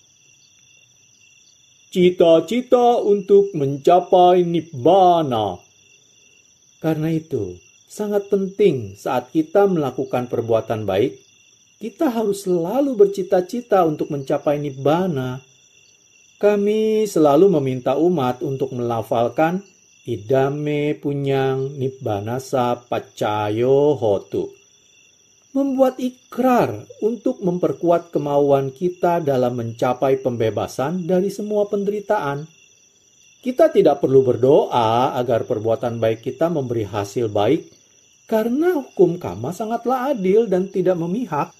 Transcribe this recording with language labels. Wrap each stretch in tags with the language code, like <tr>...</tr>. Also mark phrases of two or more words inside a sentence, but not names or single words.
<id>Cita-cita untuk mencapai nibbana. Karena itu, sangat penting saat kita melakukan perbuatan baik, kita harus selalu bercita-cita untuk mencapai nibbana. Kami selalu meminta umat untuk melafalkan</id> <pi>idame punyang nibbanasa paccayo hotu.</pi> <id>Membuat ikrar untuk memperkuat kemauan kita dalam mencapai pembebasan dari semua penderitaan. Kita tidak perlu berdoa agar perbuatan baik kita memberi hasil baik, karena hukum karma sangatlah adil dan tidak memihak.</id>